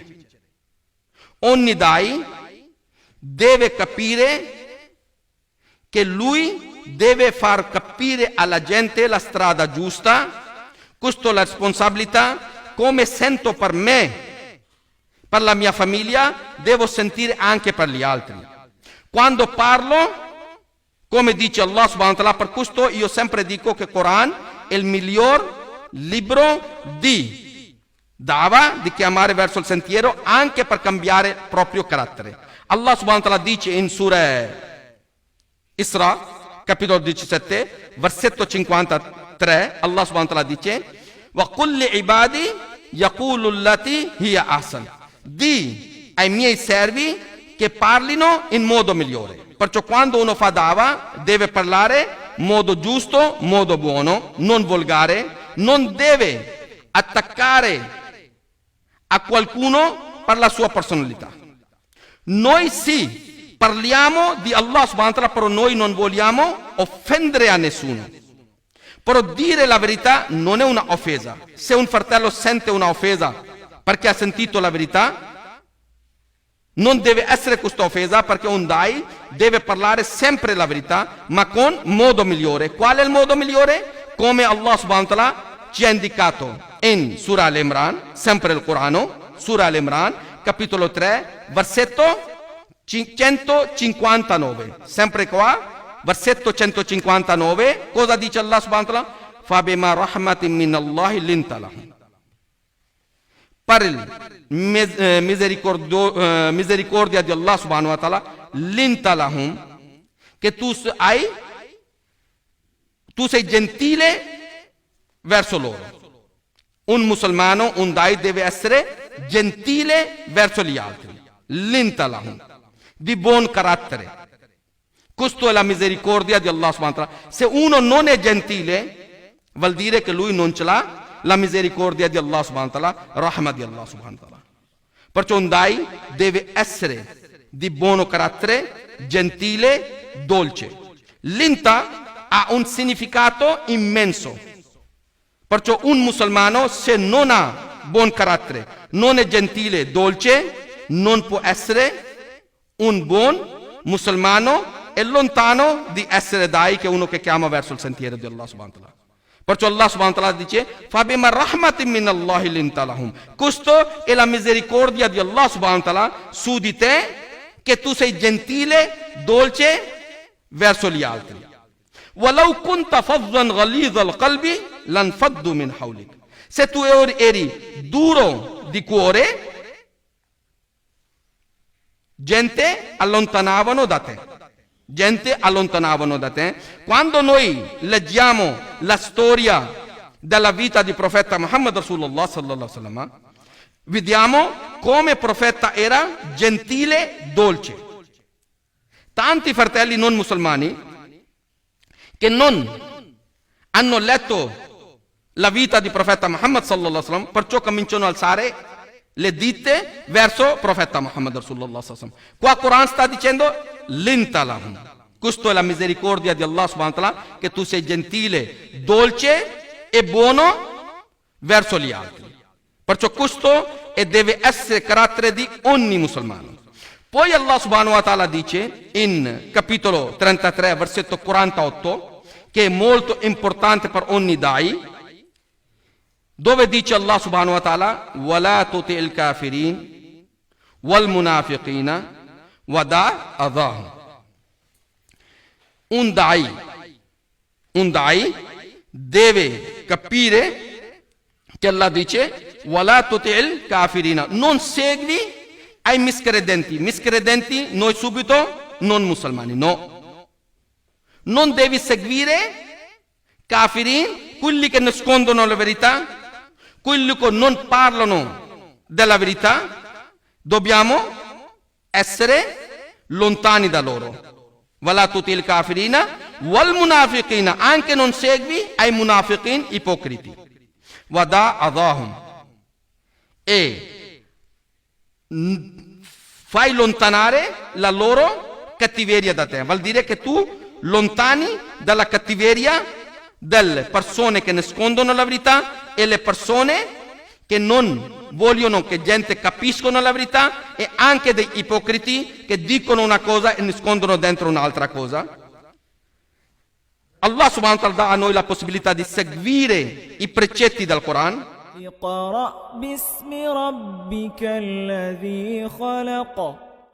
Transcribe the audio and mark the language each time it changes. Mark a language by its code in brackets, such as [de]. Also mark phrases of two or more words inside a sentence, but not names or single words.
[it] Ogni dai deve capire che lui deve far capire alla gente la strada giusta. Questa è la responsabilità, come sento per me, per la mia famiglia, devo sentire anche per gli altri. Quando parlo, come dice [ar] الله سبحانه وتعالى, [it] per questo io sempre dico che il Quran è il miglior libro di dava, di chiamare verso il sentiero, anche per cambiare il proprio carattere. [ar] الله سبحانه وتعالى [it] dice in [ar] Surah Isra, [it] capitolo 17, versetto 53, [ar] الله سبحانه وتعالى dice: "وقل لعبادي يقولوا التي هي أحسن." [it] Di ai miei servi che parlino in modo migliore. Perciò quando uno fa dava deve parlare in modo giusto, modo buono, non volgare, non deve attaccare a qualcuno per la sua personalità. Noi sì, parliamo di [ar] الله سبحانه وتعالى, [it] però noi non vogliamo offendere a nessuno. Però dire la verità non è una offesa. Se un fratello sente una offesa perché ha sentito la verità, non deve essere questa offesa, perché un dai deve parlare sempre la verità, ma con modo migliore. Qual è il modo migliore? Come [ar] الله سبحانه وتعالى [it] ci ha indicato in Surah Al-Imran, sempre il Corano, Surah Al-Imran, capitolo 3, versetto 159. Sempre qua, versetto 159, cosa dice [ar] الله سبحانه وتعالى? فَبِمَا رَحْمَةٍ مِّنَ اللَّهِ لِنْتَ لَهُمْ. [it] Per il misericordia di [ar] الله سبحانه وتعالى, لنت لهم, [it] che tu sei gentile verso loro. Un musulmano, un dai deve essere gentile verso gli altri. [ar] لنت لهم, [it] di buon carattere. Questa è la misericordia di [ar] الله سبحانه وتعالى. [it] Se uno non è gentile, vuol dire che lui non ce l'ha la misericordia di [ar] الله سبحانه وتعالى, [it] rahma di [ar] الله سبحانه وتعالى. [it] Perciò un dai deve essere di buono carattere, gentile, dolce. L'inta ha un significato immenso. Perciò un musulmano, se non ha buon carattere, non è gentile, dolce, non può essere un buon musulmano, è lontano di essere dai, che è uno che chiama verso il sentiero di [ar] الله سبحانه وتعالى. Perciò الله سبحانه وتعالى dice: "فبما رحمة من الله لنت لهم." [it] Questa è la misericordia di [ar] الله سبحانه وتعالى [it] su di te, che tu sei gentile, dolce verso gli altri. [ar] "ولو كنت فظا غليظ القلب لانفضوا من حولك." [it] Se tu eri duro di cuore, gente allontanavano da te. Quando noi leggiamo la storia della vita di profeta Muhammad [ar] رسول الله صلى الله عليه وسلم, [it] vediamo come il profeta era gentile, dolce. Tanti fratelli non musulmani che non hanno letto la vita di profeta Muhammad [ar] صلى الله عليه وسلم, [it] perciò cominciano a alzare le dita verso il profeta Muhammad [ar] رسول الله صلى الله عليه وسلم. [it] Qua il Quran sta dicendo: [ar] لنت لهم. [it] Questa è la misericordia di [ar] الله سبحانه وتعالى, [it] che tu sei gentile, dolce e buono verso gli altri. Perciò questo deve essere carattere di ogni musulmano. Poi [ar] الله سبحانه وتعالى [it] dice in capitolo 33 versetto 48, che è molto importante per ogni dai, dove dice [ar] الله سبحانه وتعالى وَلَا تُطِعِ الْكَافِرِينَ وَالْمُنَافِقِينَ وَدَعْ أَذَاهُمْ. [it] Un dai deve capire che Allah dice [ar] وَلَا تُطِعِ الْكَافِرِينَ, [it] non segui ai miscredenti, noi subito, non musulmani, no. Non devi seguire kafirin, quelli che nascondono la verità, quelli che non parlano della verità, dobbiamo essere lontani da loro. [ar] وَلَا تُطِعِ الْكَافِرِينَ وَالْمُنَافِقِينَ, [it] anche non segui ai munafiqin ipocriti. [ar] وَدَعْ أَذَاهُمْ, [it] e fai lontanare la loro cattiveria da te. Vuol dire che tu lontani dalla cattiveria delle persone che nascondono la verità e le persone che non vogliono che gente capiscono la verità, e anche degli ipocriti che dicono una cosa e nascondono dentro un'altra cosa. [ar] الله سبحانه وتعالى [it] dà a noi la possibilità di seguire i precetti del Corano. [ar] اقرأ باسم ربك الذي خلق